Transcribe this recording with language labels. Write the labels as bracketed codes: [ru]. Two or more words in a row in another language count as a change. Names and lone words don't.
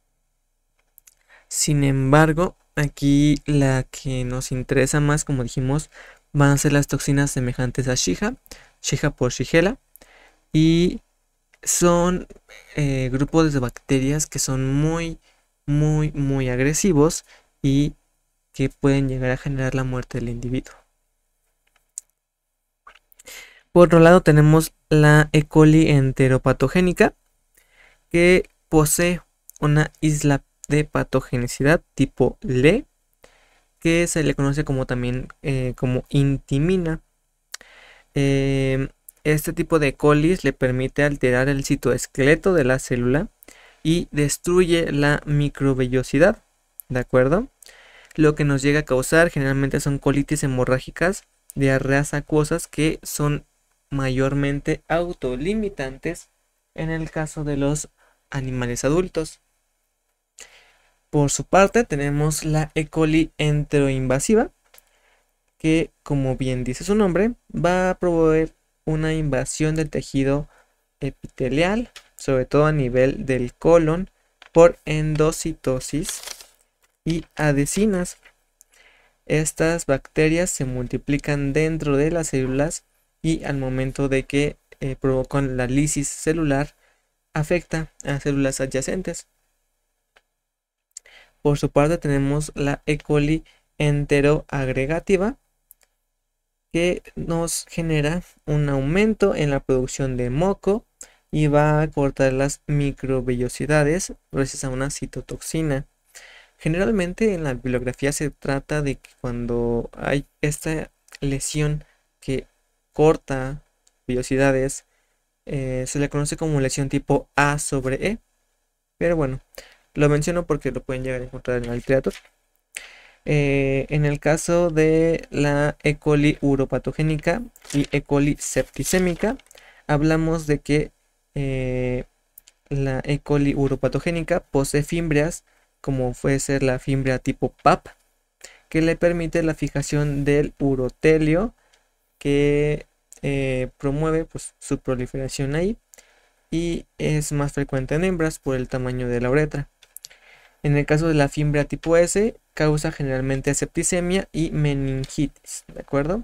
[es] Sin embargo, aquí la que nos interesa más, como dijimos, van a ser las toxinas semejantes a Shija, Shija por Shigella, y son grupos de bacterias que son muy agresivos y que pueden llegar a generar la muerte del individuo. Por otro lado tenemos la E. coli enteropatogénica, que posee una isla de patogenicidad tipo Le, que se le conoce como también como intimina. Este tipo de colis le permite alterar el citoesqueleto de la célula y destruye la microvellosidad, ¿de acuerdo? Lo que nos llega a causar generalmente son colitis hemorrágicas, diarreas acuosas que son mayormente autolimitantes en el caso de los animales adultos. Por su parte tenemos la E. coli enteroinvasiva, que, como bien dice su nombre, va a promover una invasión del tejido epitelial, sobre todo a nivel del colon, por endocitosis y adhesinas. Estas bacterias se multiplican dentro de las células y al momento de que provocan la lisis celular, afecta a células adyacentes. Por su parte tenemos la E. coli enteroagregativa, que nos genera un aumento en la producción de moco y va a cortar las microvellosidades gracias a una citotoxina. Generalmente en la bibliografía se trata de que cuando hay esta lesión que corta vellosidades, se le conoce como lesión tipo A sobre E. Pero bueno, lo menciono porque lo pueden llegar a encontrar en la literatura. En el caso de la E. coli uropatogénica y E. coli septicémica, hablamos de que la E. coli uropatogénica posee fimbrias, como puede ser la fimbria tipo PAP, que le permite la fijación del urotelio, que promueve pues, su proliferación ahí, y es más frecuente en hembras por el tamaño de la uretra. En el caso de la fimbria tipo S, causa generalmente septicemia y meningitis, ¿de acuerdo?